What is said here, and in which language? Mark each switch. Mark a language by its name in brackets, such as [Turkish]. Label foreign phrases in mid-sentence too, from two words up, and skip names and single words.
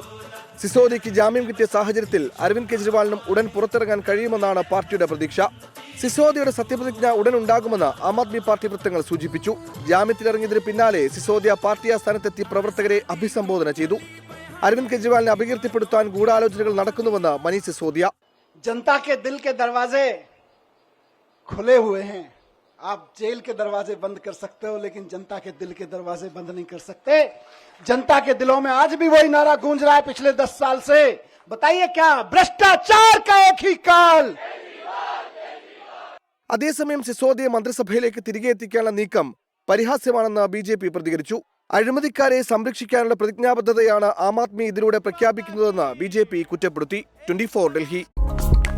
[Malayalam] സിസോദിയയ്ക്ക് ജാമ്യം കിട്ടിയ സാഹചര്യത്തിൽ അരവിന്ദ് കെജ്രിവാളിനും ഉടൻ പുറത്തിറങ്ങാൻ കഴിയുമെന്നാണ് പാർട്ടിയുടെ പ്രതീക്ഷ. സിസോദിയയുടെ സത്യപ്രതിജ്ഞ ഉടൻ ഉണ്ടാകുമെന്ന് ആം ആദ്മി പാർട്ടി വൃത്തങ്ങൾ സൂചിപ്പിച്ചു. ജാമ്യത്തിലിറങ്ങിയതിന് പിന്നാലെ സിസോദിയ പാർട്ടി ആസ്ഥാനത്തെത്തി പ്രവർത്തകരെ അഭിസംബോധന ചെയ്തു. അരവിന്ദ് കെജ്രിവാളിനെ അപകീർത്തിപ്പെടുത്താൻ ഗൂഢാലോചനകൾ നടക്കുന്നുവെന്ന് മനീഷ് സിസോദിയ. [Hindi] जनता के दिल के दरवाजे खुले हुए हैं. आप जेल के दरवाजे बंद कर सकते हो, लेकिन जनता के दिल के दरवाजे बंद नहीं कर सकते. जनता के दिलों में आज भी वही नारा गूंज रहा है पिछले 10 साल से. बताइए क्या भ्रष्टाचार का एक ही काल. [Malayalam] അതേസമയം സിസോദിയെ മന്ത്രിസഭയിലേക്ക് തിരികെ എത്തിക്കാനുള്ള നീക്കം പരിഹാസ്യമാണെന്ന് BJP പ്രതികരിച്ചു. അഴിമതിക്കാരെ സംരക്ഷിക്കാനുള്ള പ്രതിജ്ഞാബദ്ധതയാണ് ആം ആദ്മി ഇതിലൂടെ പ്രഖ്യാപിക്കുന്നതെന്ന് BJP കുറ്റപ്പെടുത്തി. 24 ഡൽഹി.